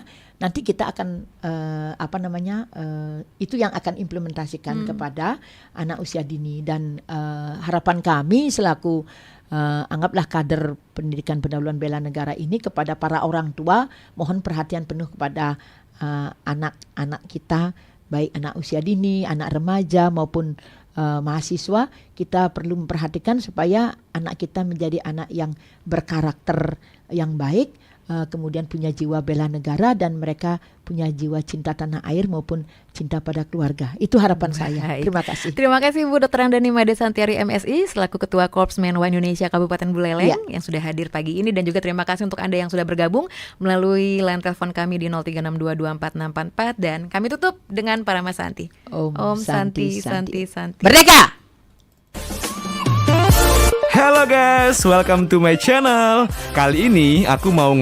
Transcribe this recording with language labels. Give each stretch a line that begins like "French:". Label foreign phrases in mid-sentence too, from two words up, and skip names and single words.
Indonesian: Nanti kita akan itu yang akan implementasikan kepada anak usia dini dan harapan kami selaku anggaplah kader pendidikan pendahuluan bela negara ini kepada para orang tua, mohon perhatian penuh kepada anak-anak kita, baik anak usia dini, anak remaja maupun mahasiswa. Kita perlu memperhatikan supaya anak kita menjadi anak yang berkarakter yang baik, kemudian punya jiwa bela negara dan mereka punya jiwa cinta tanah air maupun cinta pada keluarga. Itu harapan saya. Terima kasih. Terima kasih Bu Dr. Andani Made Santiari MSI selaku Ketua Korps Menwa Indonesia Kabupaten Buleleng yang sudah hadir pagi ini, dan juga terima kasih untuk Anda yang sudah bergabung melalui line telepon kami di 0362244644, dan kami tutup dengan Parama Santi.
Sanskrit: Om Santi Santi Santi.
Indonesian: Merdeka!
English: Halo guys, welcome to my channel.
Indonesian: Kali ini aku mau